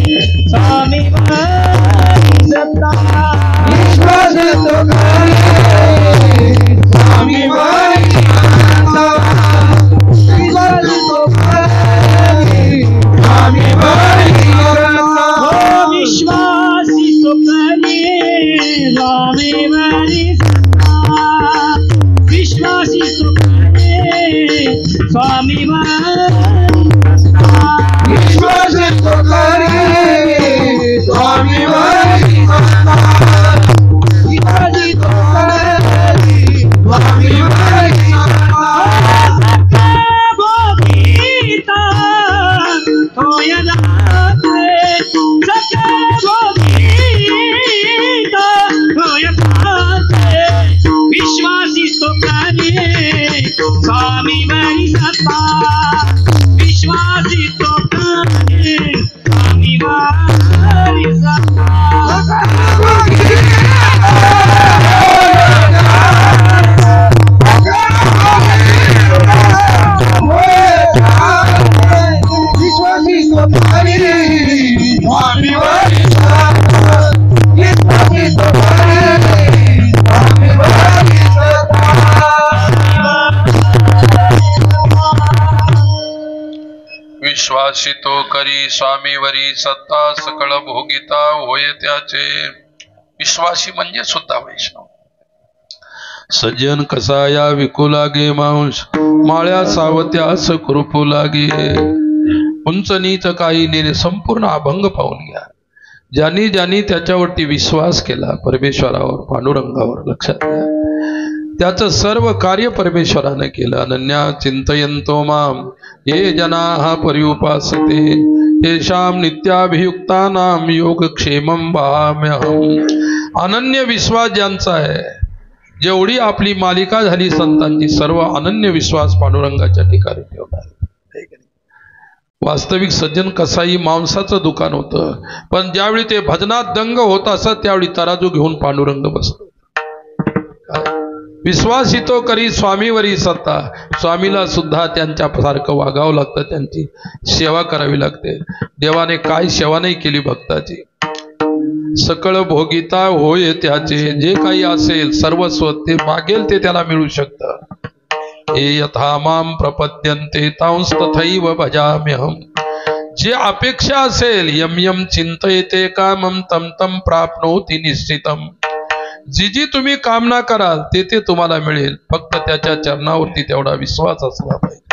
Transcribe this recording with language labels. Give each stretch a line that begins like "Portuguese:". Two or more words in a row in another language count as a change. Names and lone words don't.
Marathi: स्वामीवरी सत्ता, विश्वास तो करी स्वामीवरी सत्ता, विश्वास तो करी स्वामीवरी सत्ता, विश्वासी तो करी स्वामीवरी सत्ता, विश्वासी तो करी स्वामीवरी सत्ता, विश्वासी तो करी स्वामीवरी सत्ता, विश्वासी तो करी स्वामीवरी सत्ता, सत्ता भोगीता होय जाते, सत्ता भोगीता होय जाते, विश्वासी तो करी स्वामीवरी सत्ता, विश्वासी तो करी स्वामीवरी सत्ता, विश्वासी तो करी स्वामीवरी सत्ता, विश्वासी तो करी स्वामीवरी सत्ता. विश्वासितो करी स्वामीवरी सत्ता, सकळ भोगिता होय त्याचे. विश्वासी म्हणजे सुद्धा वैष्णव. सज्जन कसा या विकू लागे मांस, माळ्या सावत्यास कृपू लागे. उंच नीच काही नेणे संपूर्ण अभंग पाहून घ्या. ज्यांनी ज्यांनी त्याच्यावरती विश्वास केला, परमेश्वरावर, पांडुरंगावर, लक्षात घ्या, त्याचं सर्व कार्य परमेश्वराने केलं.
Sanskrit: अनन्या चिंतयन्तो माम ये जनाः पर्युपासते तेषां नित्याभियुक्तानां योगक्षेमं वहाम्यहम्.
Marathi: अनन्य विश्वास ज्यांचा आहे, जेवढी आपली मालिका झाली संतांची, सर्व अनन्य विश्वास पांडुरंगाच्या ठिकाणी ठेवणार. वास्तविक सज्जन कसाई मांसाचं दुकान होतं, पण ज्यावेळी ते भजनात दंग होत असत त्यावेळी तराजू घेऊन पांडुरंग बसतो. विश्वासितो करी स्वामीवरी सत्ता. स्वामीला सुद्धा त्यांच्या सारखं वागावं लागतं, त्यांची सेवा करावी लागते. देवाने काय सेवा नाही केली भक्ताची. सकळ भोगिता होय त्याचे. जे काही असेल सर्वस्व ते मागेल ते त्याला मिळू शकतं.
Sanskrit: हे यथा माम प्रपद्यन्ते तांस तथैव भजाम्यहम्.
Marathi: जे अपेक्षा असेल,
Sanskrit: यम यम चिंतयते कामम तम तम प्राप्नोति निश्चितम.
Marathi: जी जी तुम्ही कामना कराल ते ते तुम्हाला मिळेल. फक्त त्याच्या चरणावरती तेवढा विश्वास असला पाहिजे.